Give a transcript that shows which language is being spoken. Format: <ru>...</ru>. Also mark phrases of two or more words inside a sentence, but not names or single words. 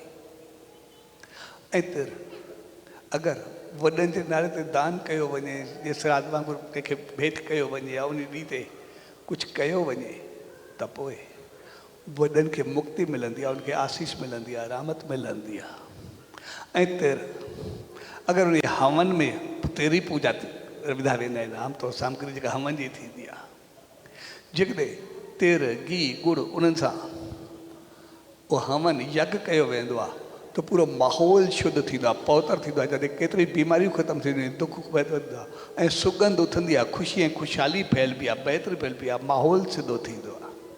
<sd>ऐं तिर अगरि वॾनि जे नाले ते दान कयो वञे, जे श्राद्ध वांगुरु कंहिंखे भेंट कयो वञे या उन ॾींहं ते कुझु कयो वञे त पोइ वॾनि खे मुक्ति मिलंदी आहे, उनखे आसीस मिलंदी आहे, रहमत मिलंदी आहे। ऐं तिर अगरि उन हवन में तेरी पूजा विधा वेंदा आहिनि, आमतौर सामग्री जेका हवन जी थींदी आहे, जेकॾहिं तिर गिहु गुड़ उन्हनि सां उहो हवन यज्ञ कयो वेंदो आहे त पूरो माहौल शुद्ध थींदो आहे, पवित्र थींदो आहे, जिते केतिरी बीमारियूं ख़तमु थींदियूं आहिनि, दुख वधंदो आहे ऐं सुगंध उथंदी आहे, ख़ुशी ऐं ख़ुशहाली फैलबी आहे, बहितरी फैलबी आहे, माहौल सिधो थींदो आहे।</sd>